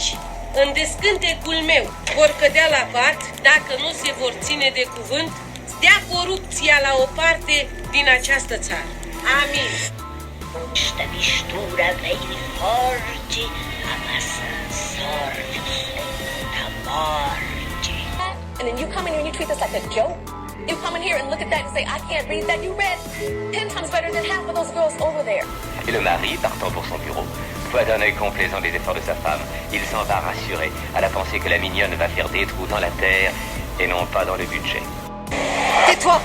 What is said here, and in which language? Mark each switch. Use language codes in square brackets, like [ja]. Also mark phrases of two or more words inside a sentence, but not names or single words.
[ro] în descântecul meu vor cădea la pat dacă nu se vor ține de cuvânt, dea corupția la o parte din această țară. Amin. [it] Questa mistura dei forti ammazza sordi da morte. [en] And then you come in and you treat this like a joke? You come in here and look at that and say, I can't read that. You read 10 times better than half of those girls over there. [fr] Et le mari, partant pour son bureau, voit d'un œil complaisant les efforts de sa femme. Il s'en va rassuré à la pensée que la mignonne va faire des trous dans la terre et non pas dans le budget. Tais-toi!